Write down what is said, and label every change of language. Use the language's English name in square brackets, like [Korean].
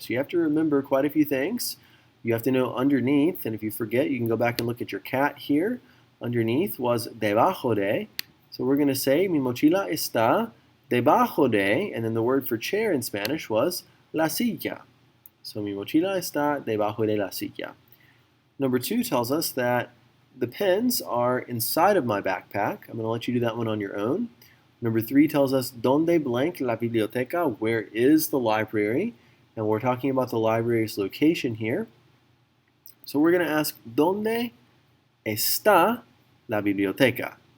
[English] So you have to remember quite a few things. You have to know underneath, and if you forget, you can go back and look at your cat here. Underneath was debajo de. So we're going to say [Spanish] mi mochila está debajo de, [English] and then the word for chair in Spanish was la silla. [Spanish] So mi mochila está debajo de la silla. [English] Number two tells us that the pens are inside of my backpack. I'm going to let you do that one on your own. Number three tells us [Spanish] donde blank la biblioteca, [English] where is the library? And we're talking about the library's location here. So we're going to ask [Spanish] donde está la biblioteca.